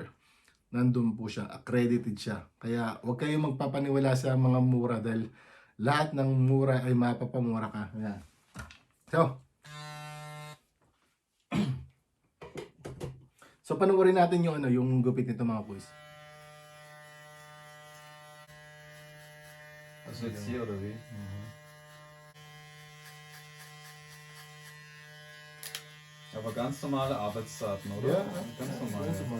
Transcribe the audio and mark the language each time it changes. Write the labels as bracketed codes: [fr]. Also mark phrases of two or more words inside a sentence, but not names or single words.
[tl] Nandun po siya, accredited siya. Kaya huwag kayong magpapaniwala sa mga mura dahil lahat ng mura ay mapapamura ka. Ayan. So panoorin natin yung ano, yung gupit nito mga boys. [de] Also jetzt hier oder wie? Aber ganz normale Arbeitszeiten, oder? Ja, ganz normal. ganz normal.